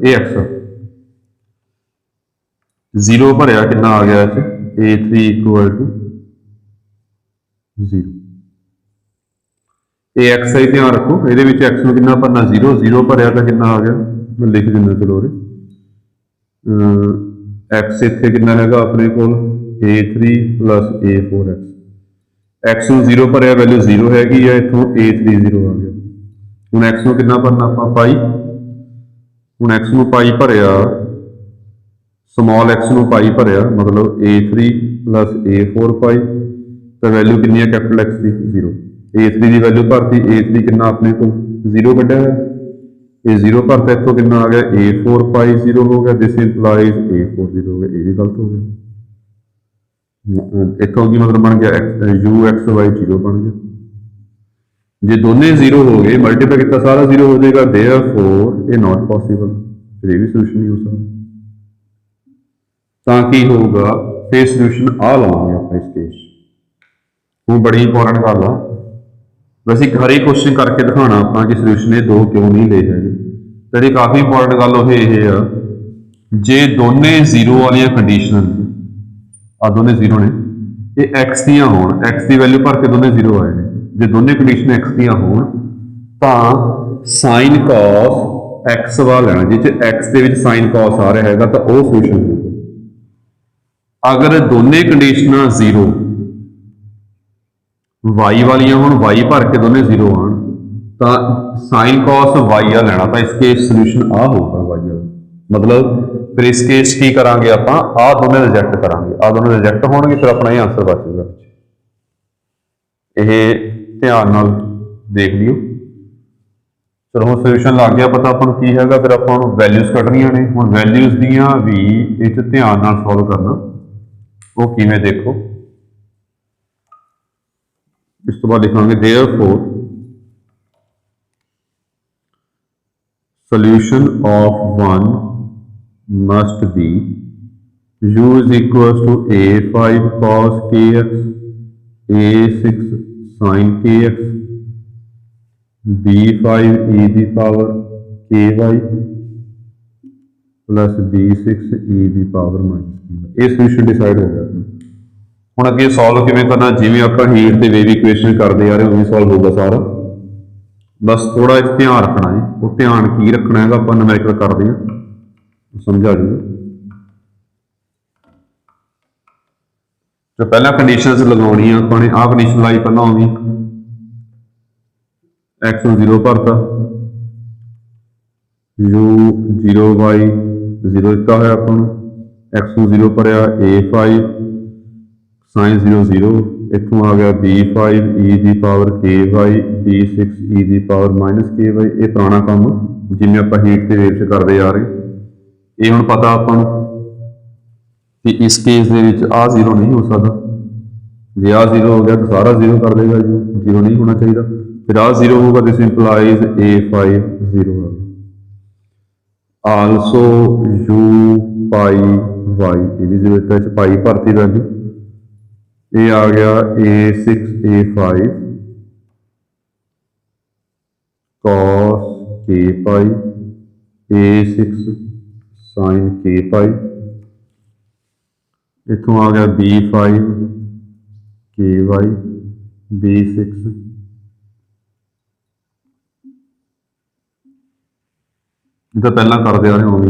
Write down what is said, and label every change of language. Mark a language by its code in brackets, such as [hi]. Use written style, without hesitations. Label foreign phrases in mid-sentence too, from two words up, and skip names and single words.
[pa] ਇਹ x 0 ਭਰਿਆ, ਕਿੰਨਾ ਆ ਗਿਆ ਇੱਥੇ a3 [en] equal to [pa] 0। ਇਹ x ਹੈ, ਧਿਆਨ ਰੱਖੋ ਇਹਦੇ ਵਿੱਚ x ਨੂੰ ਕਿੰਨਾ ਭਰਨਾ 0, 0 ਭਰਿਆ ਤਾਂ ਕਿੰਨਾ ਆ ਗਿਆ, ਮੈਂ ਲਿਖ ਦਿੰਦਾ ਚਲੋ ਉਰੇ, x ਇੱਥੇ ਕਿੰਨਾ ਹੈਗਾ ਆਪਣੇ ਕੋਲ a3 plus a4x, x ਨੂੰ 0 ਭਰਿਆ, ਵੈਲਿਊ 0 ਹੈਗੀ ਹੈ, ਇੱਥੋਂ a3 0 ਆ ਗਿਆ। ਹੁਣ x ਨੂੰ ਕਿੰਨਾ ਭਰਨਾ ਆਪਾਂ ਪਾਈ, ਹੁਣ x ਨੂੰ ਪਾਈ ਭਰਿਆ, ਸਮਾਲ x ਨੂੰ ਪਾਈ ਭਰਿਆ, ਮਤਲਬ a3 plus a4 ਪਾਈ, ਤਾਂ ਵੈਲਿਊ ਕਿੰਨੀ ਹੈ ਕੈਪੀਟਲ X ਦੀ 0। a3 ਦੀ ਵੈਲਿਊ ਭਰਤੀ, a3 ਕਿੰਨਾ ਆਪਣੇ ਕੋਲ 0 ਕੱਢਿਆ ਹੋਇਆ, ਇਹ 0 ਭਰਤਾ, ਇੱਥੋਂ ਕਿੰਨਾ ਆ ਗਿਆ a4 ਪਾਈ 0 ਹੋ ਗਿਆ, [en] this implies [pa] a4 0 ਹੋ ਗਿਆ, ਇਹ ਵੀ ਗਲਤ ਹੋ ਗਿਆ। ਇੱਥੋਂ ਕੀ ਮਤਲਬ ਬਣ ਗਿਆ ਯੂ ਐਕਸ ਵਾਈ 0 ਬਣ ਗਿਆ। [hi] जे दोनों 0 हो गए मल्टीप्लाई किया सारा 0 हो जाएगा, देयरफॉर ये [en] not possible, [hi] फिर ये भी सोल्यूशन नहीं हो सकता। [pa] ਤਾਂ ਕੀ ਹੋਊਗਾ, ਫਿਰ ਸੋਲੂਸ਼ਨ ਆ ਲਵਾਂਗੇ ਆਪਾਂ ਇਸ ਕੇਸ। ਉਹ ਬੜੀ ਇੰਪੋਰਟੈਂਟ ਗੱਲ ਆ, ਵੈਸੇ ਇੱਕ ਹਰੇਕ ਕੁਐਸਚਨ ਕਰਕੇ ਦਿਖਾਉਣਾ ਆਪਾਂ ਕਿ ਸੋਲੂਸ਼ਨ ਇਹ ਦੋ ਕਿਉਂ ਨਹੀਂ ਲਏ ਹੈਗੇ। ਤੇ ਜਿਹੜੀ ਕਾਫੀ ਇੰਪੋਰਟੈਂਟ ਗੱਲ ਉਹ ਇਹ ਆ, ਜੇ ਦੋਨੇ 0 ਵਾਲੀਆਂ ਕੰਡੀਸ਼ਨਾਂ ਆ ਦੋਨੇ 0 ਨੇ, ਇਹ x ਦੀਆਂ ਹੋਣ, x ਦੀ ਵੈਲਿਊ ਭਰ ਕੇ ਦੋਨੇ 0 ਆਏ ਨੇ, ਜੇ ਦੋਨੇ ਕੰਡੀਸ਼ਨ x ਦੀਆਂ ਹੋਣ ਤਾਂ ਸਾਈਨ cos x ਵਾ ਲੈਣਾ, ਜਿਹ ਚ x ਦੇ ਵਿੱਚ ਸਾਈਨ cos ਆ ਰਿਹਾ ਹੈਗਾ ਤਾਂ ਉਹ ਸੋਲੂਸ਼ਨ ਹੋਊਗਾ। ਅਗਰ ਦੋਨੇ ਕੰਡੀਸ਼ਨਾਂ 0 y ਵਾਲੀਆਂ ਹੋਣ, y ਭਰ ਕੇ ਦੋਨੇ 0 ਆਣ ਤੋ ਸਾਈਨ cos y ਆ ਲੈਣਾ, ਤੋ ਇਸ ਕੇਸ ਸੋਲੂਸ਼ਨ ਆ ਹੋਗਾ y ਵਾਲਾ। ਮਤਲਬ ਫਿਰ ਇਸ ਕੇਸ ਕੀ ਕਰਾਂਗੇ ਆਪਾਂ, ਆ ਦੋਨੇ ਰਿਜੈਕਟ ਕਰਾਂਗੇ, ਆ ਦੋਨੇ ਰਿਜੈਕਟ ਹੋਣਗੇ, ਫਿਰ ਅਪਣਾ ਯੇ ਆਂਸਰ ਬਚੇਗਾ। ਯੇ ਧਿਆਨ ਨਾਲ ਦੇਖ ਲਿਓ। ਚਲੋ ਹੁਣ ਸੋਲੂਸ਼ਨ ਲੱਗ ਗਿਆ ਪਤਾ ਆਪਾਂ ਨੂੰ ਕੀ ਹੈਗਾ, ਫਿਰ ਆਪਾਂ ਨੂੰ ਵੈਲਿਊਜ਼ ਕੱਢਣੀਆਂ ਨੇ। ਹੁਣ ਵੈਲਿਊਜ਼ ਦੀਆਂ ਭੀ ਇਹ ਧਿਆਨ ਨਾਲ ਸੋਲਵ ਕਰਨਾ, ਵੋ ਕਿਵੇਂ ਦੇਖੋ। ਇਸ ਤੋਂ ਬਾਦ ਲਿਖਾਂਗੇ [en] therefore solution of one must be u is equals to a5 cos kx, [pa] a6 sin kx, b5 e ਦੀ ਪਾਵਰ ky प्लस b6 e ਦੀ ਪਾਵਰ माइनस ky। ਇਹ ਸੋਲੂਸ਼ਨ ਡਿਸਾਈਡ ਹੋ ਗਿਆ। ਹੁਣ ਅੱਗੇ ਸੋਲਵ ਕਿਵੇਂ ਕਰਨਾ, ਜਿਵੇਂ ਆਪਾਂ ਹੀਟ ਤੇ ਵੇਵ ਇਕੁਏਸ਼ਨ ਕਰਦੇ ਆ ਰਹੇ ਉਵੇਂ ਸੋਲਵ ਹੋਊਗਾ ਸਾਰਾ। ਬਸ ਥੋੜਾ ਜਿਹਾ ਧਿਆਨ ਰੱਖਣਾ ਹੈ। ਉਹ ਧਿਆਨ ਕੀ ਰੱਖਣਾ ਹੈਗਾ, ਆਪਾਂ ਨਿਊਮੈਰੀਕਲ ਕਰਦੇ ਹਾਂ, ਸਮਝਾ ਜੂਗਾ। ਜੋ ਪਹਿਲਾਂ ਕੰਡੀਸ਼ਨਸ ਲਗਾਉਣੀ ਆ ਆਪਾਂ ਨੇ, ਆਹ ਕੰਡੀਸ਼ਨ ਲਾਈ ਪਹਿਲਾਂ ਆਉਂਦੀ, x ਨੂੰ 0 ਭਰਤਾ, u 0 y 0 ਦਿੱਤਾ ਹੋਇਆ ਆਪਾਂ ਨੂੰ, x ਨੂੰ 0 ਭਰਿਆ, a5 sin 0 0, ਇੱਥੋਂ ਆ ਗਿਆ b5 e ਦੀ ਪਾਵਰ ky, b6 e ਦੀ ਪਾਵਰ ਮਾਈਨਸ ky। ਇਹ ਪੁਰਾਣਾ ਕੰਮ ਜਿਵੇਂ ਆਪਾਂ ਹੀਟ ਤੇ ਵੇਵ 'ਚ ਕਰਦੇ ਆ ਰਹੇ। ਇਹ ਹੁਣ ਪਤਾ ਆਪਾਂ ਨੂੰ ਕਿ ਇਸ ਕੇਸ ਦੇ ਵਿੱਚ ਆਹ 0 ਨਹੀਂ ਹੋ ਸਕਦਾ, ਜੇ ਆਹ 0 ਹੋ ਗਿਆ ਤਾਂ ਸਾਰਾ 0 ਕਰ ਦੇਗਾ, 0 ਨਹੀਂ ਹੋਣਾ ਚਾਹੀਦਾ। [hi] फिर आ 0 होगा, [en] this implies [hi] a5 0 होगा। आल्सो u पाई y, ये भी 0 है, पाई भरती वैल्यू, ये आ गया a6 a5 cos k पाई, a6 sin k पाई, इथों आ गया b5 ky, b6 तो पहला करते आ रहे होंगे।